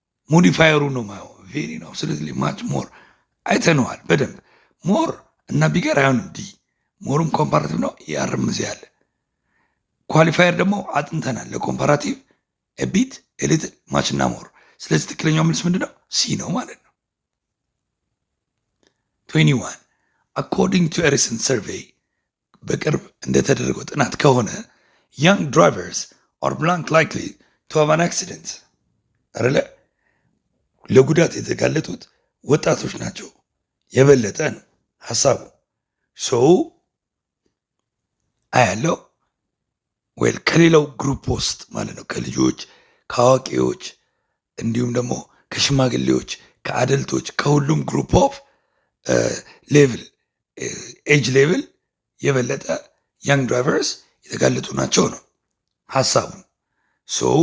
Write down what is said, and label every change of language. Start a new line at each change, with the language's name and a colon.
Amharic: ሞዲፋየሩ ነው ማየው ቬሪ ነው። ስለዚህ ማች ሞር አይተነዋል በደንብ። ሞር እና ቢገር አይሆንም። ዲ ሞሩም ኮምፓራቲቭ ነው። ያርም እዚህ ያለ ኳሊፋየር ደግሞ አጥንተናል። ለኮምፓራቲቭ ቢት ሊትል ማች እና ሞር። ስለዚህ ትክክለኛው መልስ ምንድነው? ሲ ነው ማለት ነው።
English: 21 according to a recent survey
Amharic: በቅርብ እንደተደረገው ጥናት ከሆነ
English: young drivers are blank likely to have an accident አይደለ?
Amharic: ለጉዳት የተጋለጡት ወጣቶች ናቸው የበለጠ ነው ሐሳቡ። ሶ አያለው ዌል ከሌላው ግሩፕ ውስጥ ማለት ነው፣ ከልጆች ከአዋቂዎች እንዲሁም ደግሞ ከሽማግሌዎች ከአደልቶች ከሁሉም ግሩፕ ኦፍ ሌቭል ኤጅ ሌቭል የበለጠ ያንግ ድራይቨርስ የተጋለጡ ናቸው ነው ሐሳቡ። ሶ